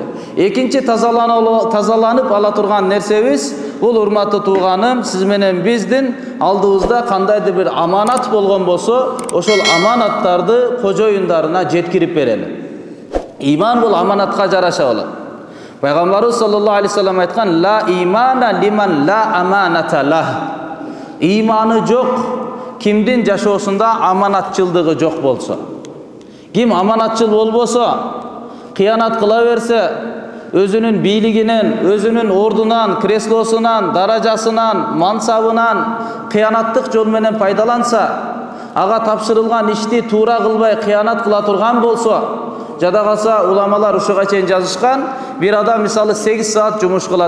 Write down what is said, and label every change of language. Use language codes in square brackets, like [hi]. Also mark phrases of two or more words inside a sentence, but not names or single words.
[ky] Экинчи тазаланып ала турган нерсебиз бул урматтуу тууганым, сиз менен биздин алдыбызда кандайдыр бир аманат болгон болсо, ошол аманаттарды кожоюндарына жеткирип берели. Иман бул аманатка жараша болот. Пайгамбарыбыз [ar] صلى الله عليه وسلم [ky] айткан: [ar] "لا إيمان لمن لا أمانة له." [ky] Иманы жок кимдин жашоосунда аманатчылдыгы жок болсо. Ким аманатчыл болбосо, кыянат кыла берсе, өзүнүн бийлигинен, өзүнүн ордунан, креслосунан, даражасынан, мансабынан кыянаттык жол менен пайдаланса, ага тапшырылган ишти туура кылбай кыянат кыла турган болсо, жада калса уламалар ушуга чейин жазышкан, бир адам мисалы 8 саат жумуш кылат.